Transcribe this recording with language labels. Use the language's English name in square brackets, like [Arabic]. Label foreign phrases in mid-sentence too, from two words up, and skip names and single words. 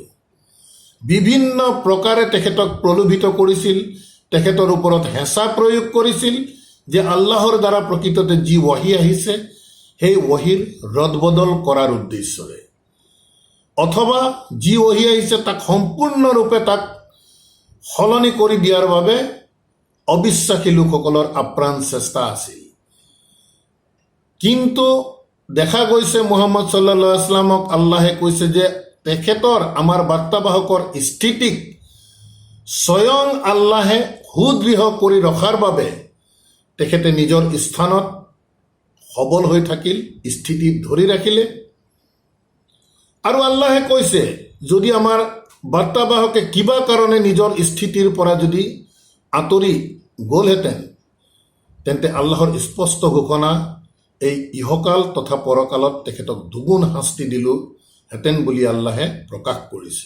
[Assamese] বিভিন্ন প্ৰকাৰে তেখেতক প্ৰলোভিত কৰিছিল, তেখেতৰ ওপৰত হেঁচা প্ৰয়োগ কৰিছিল যে আল্লাহৰ দ্বাৰা প্ৰকৃততে যি ৱহী আহিছে সেই ৱহীৰ ৰদবদল কৰাৰ উদ্দেশ্যৰে, অথবা যি ৱহী আহিছে তাক সম্পূৰ্ণৰূপে তাক সলনি কৰি দিয়াৰ বাবে অবিশ্বাসী লোকসকলৰ আপ্ৰাণ চেষ্টা আছিল। কিন্তু দেখা গৈছে মুহাম্মদ [Arabic] صلى الله عليه وسلم [Assamese] আল্লাহে কৈছে যে তেখেতৰ আমাৰ বাৰ্তাবাহকৰ স্থিতিক স্বয়ং আল্লাহে সুদৃঢ় কৰি ৰখাৰ বাবে তেখেতে নিজৰ স্থানত সবল হৈ থাকিল, স্থিতি ধৰি ৰাখিলে। আৰু আল্লাহে কৈছে যদি আমাৰ বাৰ্তাবাহকে কিবা কাৰণে নিজৰ স্থিতিৰ পৰা যদি আঁতৰি গ'লহেঁতেন তেন্তে আল্লাহৰ স্পষ্ট ঘোষণা এই ইহকাল তথা পৰকালত তেখেতক দুগুণ শাস্তি দিলোহেঁতেন বুলি আল্লাহে প্ৰকাশ কৰিছে।